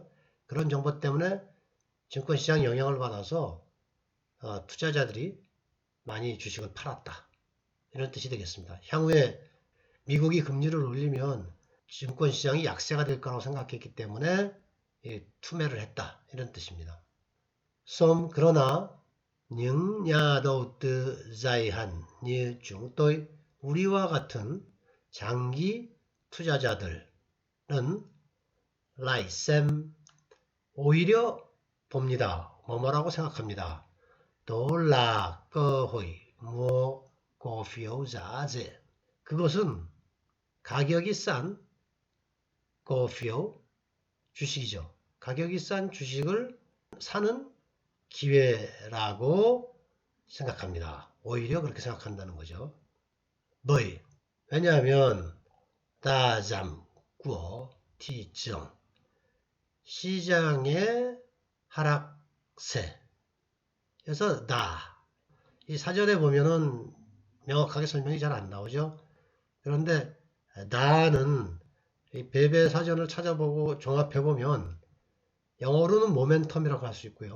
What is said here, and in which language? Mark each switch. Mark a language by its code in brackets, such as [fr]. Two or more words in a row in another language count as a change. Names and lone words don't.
[ko] 그런 정보 때문에 증권시장 영향을 받아서 투자자들이 많이 주식을 팔았다. 이런 뜻이 되겠습니다. 향후에 미국이 금리를 올리면 증권시장이 약세가 될 거라고 생각했기 때문에 투매를 했다. 이런 뜻입니다. 그러나 [vi] những nhà đầu tư dài hạn như chúng tôi, [ko] 우리와 같은 장기 투자자들은 [vi] lại xem, [ko] 오히려 봅니다. 뭐뭐라고 생각합니다. [vi] đó là cơ hội mua cổ phiếu giá rẻ. [ko] 그것은 가격이 싼 cổ phiếu, 주식이죠. 가격이 싼 주식을 사는 기회라고 생각합니다. 오히려 그렇게 생각한다는 거죠. [vi] bởi, 왜냐하면 đa giảm của thị trường, [ko] 시장의 하락세. 그래서 이 사전에 보면은 명확하게 설명이 잘 안 나오죠. 그런데 는 이 배배 사전을 찾아보고 종합해보면 영어로는 모멘텀이라고 할 수 있고요.